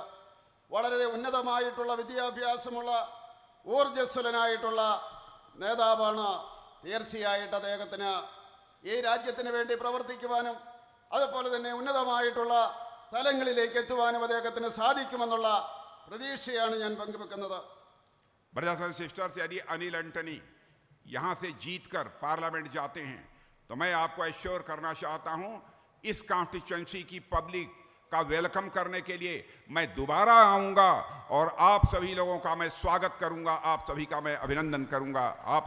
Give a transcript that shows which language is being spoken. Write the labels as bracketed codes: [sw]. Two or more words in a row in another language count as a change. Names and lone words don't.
[ml] വളരെ ഉന്നതമായിട്ടുള്ള വിദ്യാഭ്യാസമുള്ള ഊർജ്ജസ്വലനായിട്ടുള്ള നേതാവാണ്. തീർച്ചയായിട്ട് അദ്ദേഹത്തിന് ഈ രാജ്യത്തിന് വേണ്ടി പ്രവർത്തിക്കുവാനും അതുപോലെ തന്നെ ഉന്നതമായിട്ടുള്ള തലങ്ങളിലേക്ക് എത്തുവാനും അദ്ദേഹത്തിന് സാധിക്കുമെന്നുള്ള പ്രതീക്ഷയാണ് ഞാൻ പങ്കുവെക്കുന്നത്. [en] Brothers and sisters, [hi] यदि अनिल एंटनी यहाँ से जीतकर पार्लियामेंट जाते हैं तो मैं आपको एश्योर करना चाहता हूँ इस कॉन्स्टिट्यूएंसी की पब्लिक का वेलकम करने के लिए मैं दोबारा आऊंगा और आप सभी लोगों का मैं स्वागत करूंगा, आप सभी का मैं अभिनंदन करूंगा।